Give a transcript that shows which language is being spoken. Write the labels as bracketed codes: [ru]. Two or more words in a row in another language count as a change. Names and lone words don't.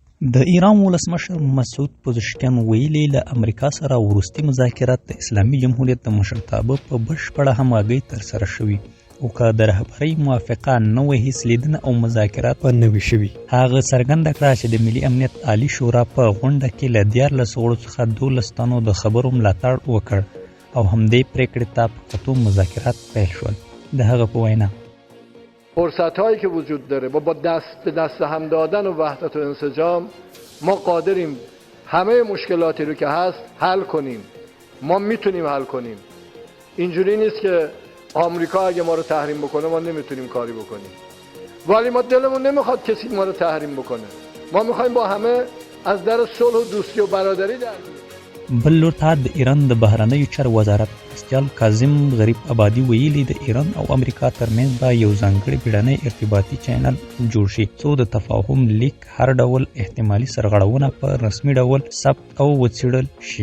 [ps] د ایران ولسمشر مسعود پزشکیان ویلي له امریکا سره وروستي مذاکرات د اسلامي جمهوریت د مشرتابه په بشپړه همغږۍ ترسره شوي او که د رهبرۍ موافقه نه وه هیڅ لیدنه او مذاکرات به نه وي شوي. هغه څرګنده کړه چې د ملي امنیت عالي شورا په غونډه کې له 14 غړو څخه 12 تنو د خبرو ملاتړ وکړ او همدې پریکړې ته په کتو مذاکرات پیل شول. د هغه په وینا [fa] فرصت‌هایی که وجود داره با دست به دست هم دادن و وحدت و انسجام ما قادریم همه مشکلاتی رو که هست حل کنیم. ما میتونیم حل کنیم. اینجوری نیست که آمریکا اگه ما رو تحریم بکنه ما نمیتونیم کاری بکنیم. ولی ما دلمون نمیخواد کسی ما رو تحریم بکنه. ما میخوایم با همه از در صلح و دوستی و برادری در بیاییم. [ps] بل لور ته د ایران د بهرنیو چارو وزارت مرستیال کاظم غریب آبادي ویلي د ایران او امریکا ترمنځ به یو ځانګړی بیړنی ارتباطي چینل جوړ شي څو د تفاهم لیک هر ډول احتمالي سرغړونه په رسمي ډول ثبت او وڅېړل شي.